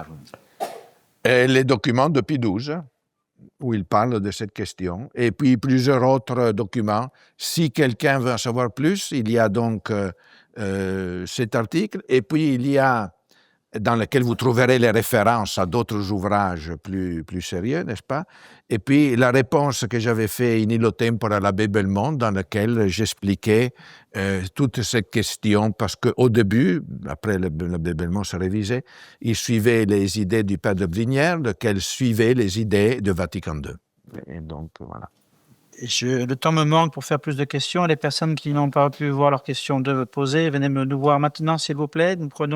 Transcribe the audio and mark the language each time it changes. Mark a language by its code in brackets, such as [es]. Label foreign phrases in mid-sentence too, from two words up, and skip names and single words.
[fr] Les documents de Pie XII, où il parle de cette question, et puis plusieurs autres documents. Si quelqu'un veut en savoir plus, il y a donc cet article, et puis il y a dans lequel vous trouverez les références à d'autres ouvrages plus sérieux, n'est-ce pas? Et puis la réponse que j'avais faite [la] in illo tempore [fr] à l'abbé Belmont, dans laquelle j'expliquais toute cette question, parce qu'au début, après l'abbé Belmont s'est révisé, il suivait les idées du père de Brignières, lequel suivait les idées de Vatican II. Et donc, voilà. Le temps me manque pour faire plus de questions. Les personnes qui n'ont pas pu voir leurs questions de poser, venez nous voir maintenant, s'il vous plaît.